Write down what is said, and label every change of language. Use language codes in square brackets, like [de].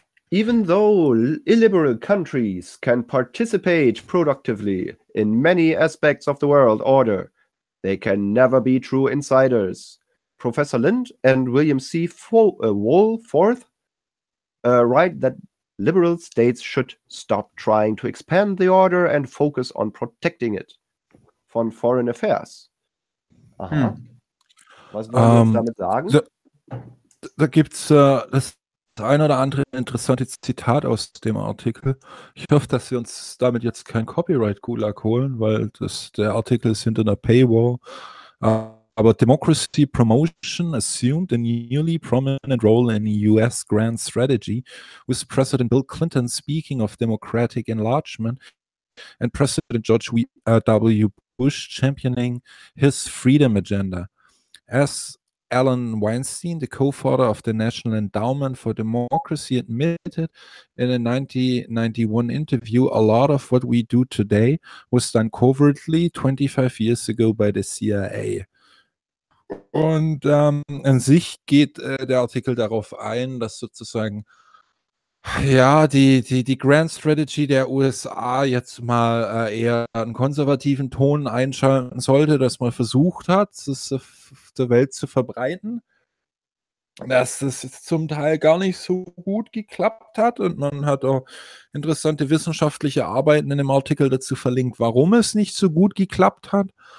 [en] Even though illiberal countries can participate productively in many aspects of the world order, they can never be true insiders. Professor Lind and William C. Woolforth write that liberal states should stop trying to expand the order and focus on protecting it [de] von [en] foreign affairs. Aha. Hm. [de] Was wollen wir jetzt damit sagen? Da gibt es das ein oder andere interessante Zitat aus dem Artikel. Ich hoffe, dass wir uns damit jetzt kein Copyright-Gulag holen, weil der Artikel ist hinter einer Paywall. Aber [en] Democracy Promotion assumed a newly prominent role in US grand strategy, with President Bill Clinton speaking of democratic enlargement and President George W. Bush championing his freedom agenda. As Alan Weinstein, the co-founder of the National Endowment for Democracy, admitted in a 1991 interview, a lot of what we do today was done covertly 25 years ago by the CIA. [de] Und an sich geht der Artikel darauf ein, dass sozusagen ja die Grand Strategy der USA jetzt mal eher einen konservativen Ton einschalten sollte, dass man versucht hat, das auf der Welt zu verbreiten, dass das zum Teil gar nicht so gut geklappt hat, und man hat auch interessante wissenschaftliche Arbeiten in dem Artikel dazu verlinkt, warum es nicht so gut geklappt hat.